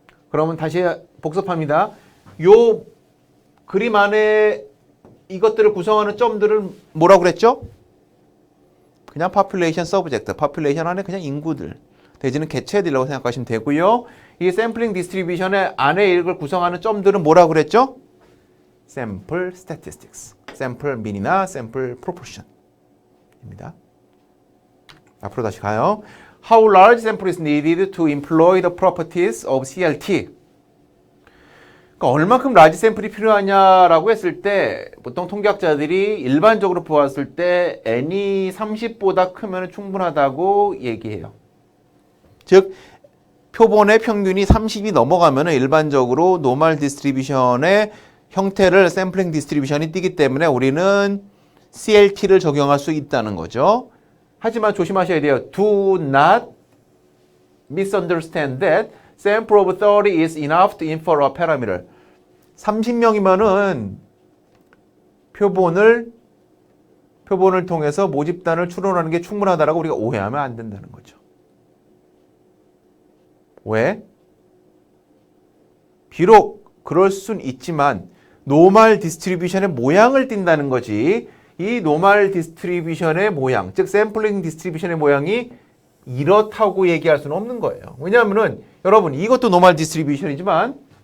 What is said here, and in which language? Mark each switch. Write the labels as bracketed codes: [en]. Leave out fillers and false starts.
[ko] 그러면 다시 복습합니다. 요 그림 안에 이것들을 구성하는 점들은 뭐라고 그랬죠? 그냥 population subject, population 안에 그냥 인구들, 대지는 개체들이라고 생각하시면 되고요. 이 샘플링 디스트리뷰션의 안에 이걸 구성하는 점들은 뭐라고 그랬죠? sample statistics, sample mean이나 sample proportion입니다. 앞으로 다시 가요. [en] How large sample is needed to employ the properties of CLT? [ko] 그러니까 얼마큼 라지 샘플이 필요하냐라고 했을 때 보통 통계학자들이 일반적으로 보았을 때 n이 30보다 크면 충분하다고 얘기해요. 즉 표본의 평균이 30이 넘어가면 일반적으로 노멀 디스트리뷰션의 형태를 샘플링 디스트리뷰션이 띄기 때문에 우리는 CLT를 적용할 수 있다는 거죠. 하지만 조심하셔야 돼요. [en] Do not misunderstand that sample of 30 is enough to infer a parameter. [ko] 30명이면은 표본을 통해서 모집단을 추론하는 게 충분하다라고 우리가 오해하면 안 된다는 거죠. 왜? 비록 그럴 순 있지만 노멀 디스트리뷰션의 모양을 띈다는 거지, 이 노멀 디스트리뷰션의 모양, 즉 샘플링 디스트리뷰션의 모양이 이렇다고 얘기할 수는 없는 거예요. 왜냐하면은 여러분 이것도 노멀 디스트리뷰션이지만